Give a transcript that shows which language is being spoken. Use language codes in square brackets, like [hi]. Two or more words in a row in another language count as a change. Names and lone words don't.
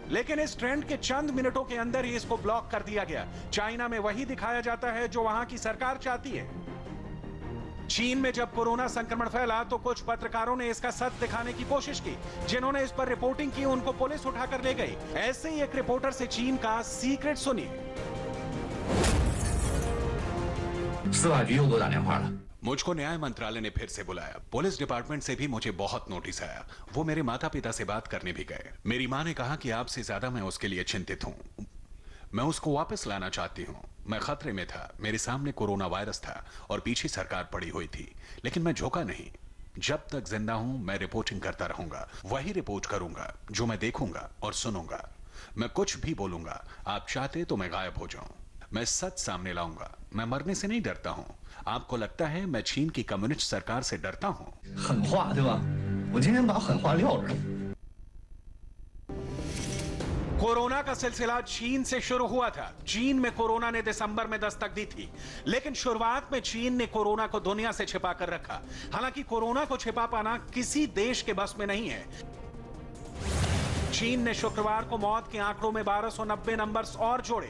[hi] लेकिन इस ट्रेंड के चंद मिनटों के अंदर ही इसको ब्लॉक कर दिया गया। चाइना में वही दिखाया जाता है जो वहां की सरकार चाहती है। चीन में जब कोरोना संक्रमण फैला तो कुछ पत्रकारों ने इसका सच दिखाने की कोशिश की। जिन्होंने इस पर रिपोर्टिंग की उनको पुलिस उठाकर ले गई। ऐसे ही एक रिपोर्टर से चीन का सीक्रेट सुनिए। [zh] 司法局又给我打电话了。 [hi] मुझको न्याय मंत्रालय ने फिर से बुलाया। पुलिस डिपार्टमेंट से भी मुझे बहुत नोटिस आया। वो मेरे माता पिता से बात करने भी गए। मेरी माँ ने कहा कि आपसे ज्यादा मैं उसके लिए चिंतित हूँ। मैं उसको वापस लाना चाहती हूँ। मैं खतरे में था। मेरे सामने कोरोना वायरस था और पीछे सरकार पड़ी हुई थी, लेकिन मैं झुका नहीं। जब तक जिंदा हूँ मैं रिपोर्टिंग करता रहूंगा। वही रिपोर्ट करूंगा जो मैं देखूंगा और सुनूंगा। मैं कुछ भी बोलूंगा। आप चाहते तो मैं गायब हो जाऊं। मैं सच सामने लाऊंगा। मैं मरने से नहीं डरता हूं। आपको लगता है मैं चीन की कम्युनिस्ट सरकार से डरता हूं? [zh] 狠话对吧？我今天把狠话撂这儿。 [hi] कोरोना का सिलसिला चीन से शुरू हुआ था। चीन में कोरोना ने दिसंबर में दस्तक दी थी, लेकिन शुरुआत में चीन ने कोरोना को दुनिया से छिपा कर रखा। हालांकि कोरोना को छिपा पाना किसी देश के बस में नहीं है। चीन ने शुक्रवार को मौत के आंकड़ों में 1290 नंबर्स और जोड़े।